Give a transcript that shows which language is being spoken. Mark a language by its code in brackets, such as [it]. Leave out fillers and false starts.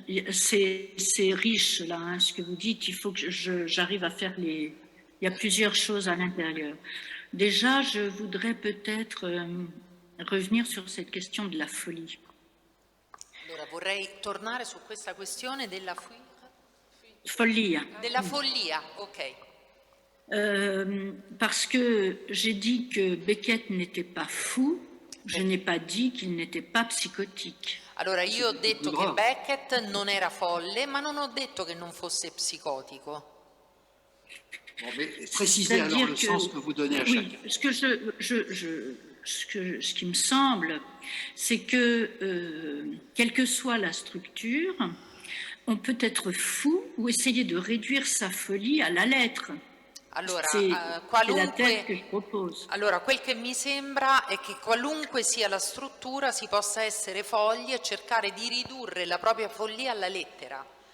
[fr] C'est riche là, hein, ce que vous dites. Il faut que j'arrive à faire les... Il y a plusieurs choses à l'intérieur. Déjà, je voudrais peut-être revenir sur cette question de la folie. [it] Allora, vorrei tornare su questa questione della follia. Della follia, ok. [fr] Parce que j'ai dit que Beckett n'était pas fou, je n'ai pas dit qu'il n'était pas psychotique. [it] Allora, io ho detto che Beckett non era folle, ma non ho detto che non fosse psicotico. [fr] Bon, mais précisez alors le sens que vous donnez à chacun. Oui, ce qui me semble, c'est que, quelle que soit la structure, on peut être fou ou essayer de réduire sa folie à la lettre. [it] Allora, [fr] c'est la thèse que je propose. [it] Allora, quel che mi sembra è che qualunque sia la struttura si possa essere fogli e cercare di ridurre la propria follia alla lettera.